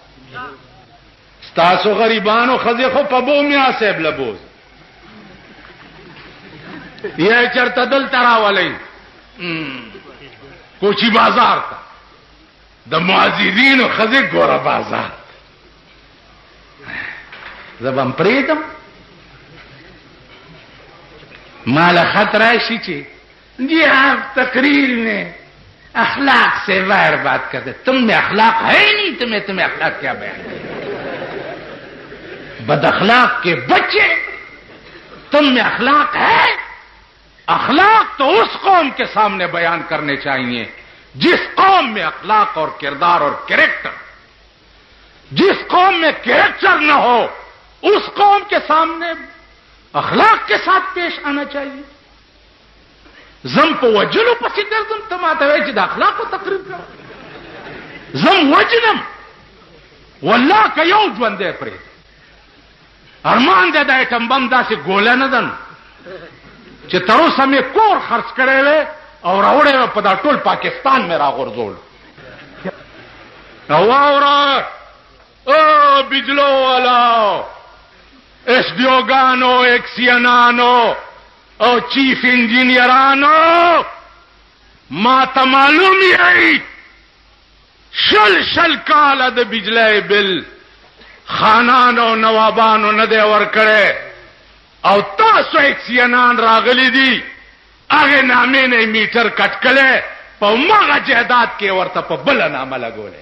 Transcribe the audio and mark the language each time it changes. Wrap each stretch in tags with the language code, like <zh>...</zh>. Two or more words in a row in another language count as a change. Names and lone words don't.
<ps>ستاسو غریبانو ښځې خو په بومیا صاحب له بوز یا چرته دلته راولئ کوچی بازار ته, د معززینو ښځې ګوره بازار زه به هم پرېږدم. ماله خط راشي چې</ps> <ur>جی آپ تقریر میں اخلاق سے وائر بات کرتے, تم میں اخلاق ہے نہیں, تمہیں اخلاق کیا بیان کریں؟ بد اخلاق کے بچے, تم میں اخلاق ہے. اخلاق تو اس قوم کے سامنے بیان کرنے چاہیے جس قوم میں اخلاق اور کردار اور کریکٹر, جس قوم میں کریکٹر نہ ہو اس قوم کے سامنے اخلاق کے ساتھ پیش آنا چاہیے.</ur> <ps>زم په وجلو پسې ګرځم, ته ماته وایې چې د اخلاقو تقریر کوم. زم وجنم والله که یو ژوندی پرېږدم. ارمان دی د ایټم بم داسې ګوله نه ده چې تر اوسه مې کور خرڅ کړی وی او راوړی وی په دا ټول پاکستان مې راغورځول. واوره او بجلو والا, ایس ڈی اوګانو, ایکسینانو او چیف انجینئرانو, ما ته معلوم یې شل کاله د بجلی بل خانانو نوابانو نه دی ورکړی, او تاسو ایکسینان راغلی دي هغې نامې نه میټر کټ کړی, په مغه جایداد کې ورته په بله نامه لګولی.</ps>